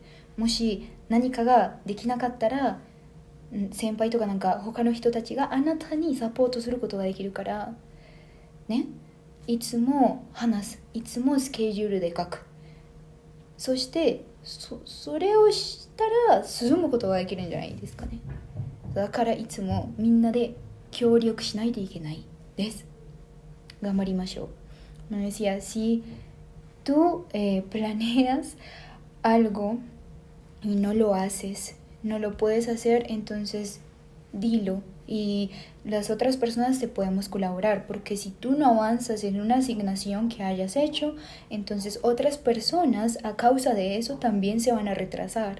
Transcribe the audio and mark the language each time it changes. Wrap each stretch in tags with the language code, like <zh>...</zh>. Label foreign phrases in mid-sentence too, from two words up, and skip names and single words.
<ja>もし何かができなかったら先輩とかなんか他の人たちがあなたにサポートすることができるからね、いつも話す、いつもスケジュールで書く、そしてそれをしたら進むことができるんじゃないですかね。だからいつもみんなで協力しないといけない。 des Gamarimashou.</ja> <es>Me decía, si tú planeas algo y no lo haces, no lo puedes hacer, entonces dilo y las otras personas te podemos colaborar, porque si tú no avanzas en una asignación que hayas hecho, entonces otras personas a causa de eso también se van a retrasar.</es>